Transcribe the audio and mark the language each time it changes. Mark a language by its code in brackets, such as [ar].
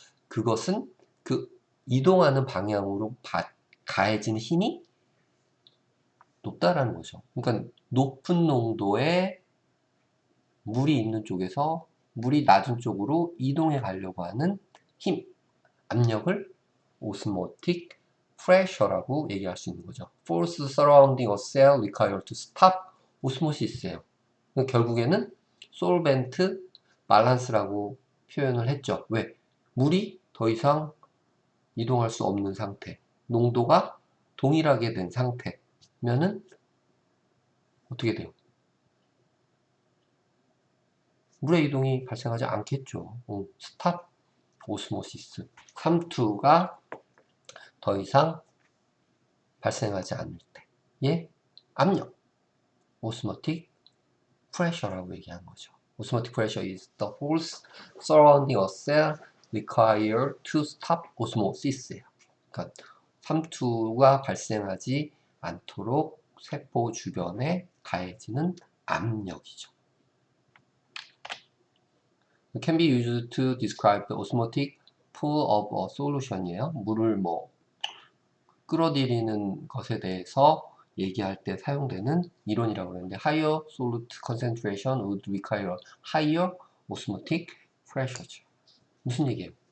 [ko] 그것은 그 이동하는 방향으로 가해지는 힘이 높다라는 거죠. 그러니까 높은 농도의 물이 있는 쪽에서 물이 낮은 쪽으로 이동해 가려고 하는 힘, 압력을 osmotic pressure라고 얘기할 수 있는 거죠. [en] Force surrounding a cell required to stop osmosis예요. [ko] 결국에는 솔벤트 밸런스라고 표현을 했죠. 왜? 물이 더 이상 이동할 수 없는 상태, 농도가 동일하게 된 상태면은 어떻게 돼요? 물의 이동이 발생하지 않겠죠. 스탑 오스모시스. 삼투가 더 이상 발생하지 않을 때의 압력, osmotic pressure라고 얘기하는 거죠. [en] osmotic pressure is the force surrounding a cell required to stop osmosis예요. [ko] 그러니까 삼투가 발생하지 않도록 세포 주변에 가해지는 압력이죠. [en] can be used to describe the osmotic pool of a solution이에요. [ko] 물을 끌어들이는 것에 대해서 얘기할 때 사용되는 이론이라고 하는데 [en] higher solute concentration would require higher osmotic pressure [ko] 죠. 무슨 얘기예요?